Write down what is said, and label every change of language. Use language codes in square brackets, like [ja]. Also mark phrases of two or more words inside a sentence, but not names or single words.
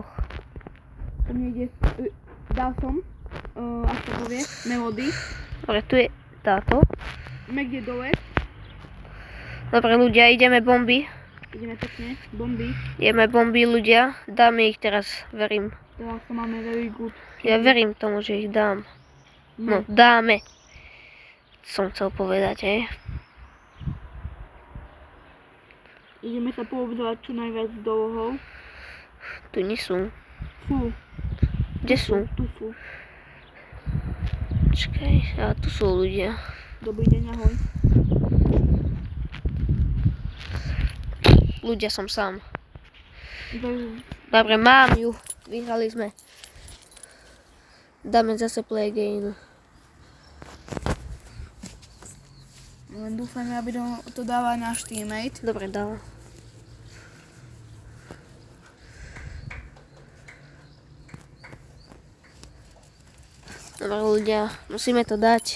[sk] To mne ide, dal som, ako to povie, Melody. Dobre, tu je táto. Mac je dole. Dobre ľudia, ideme bomby. Ideme pekne, bomby. Ideme bomby ľudia. Dáme ich teraz, verím. Teraz to máme [en] very good. [sk] Ja verím tomu, že ich dám. No, dáme. Som chcel povedať, hej. Ideme sa poobzerať čo najviac dolohov. Tu nie sú. Sú. Kde sú? Tu sú. Čakaj, a tu sú ľudia. Dobrý deň, ahoj. Ľudia som sám. Dobre, mám ju. Vyhrali sme. Dáme zase [en] play again. [sk] Len dúfajme, aby to dával náš teammate. Dobre, dal. Dobre ľudia, musíme to dať.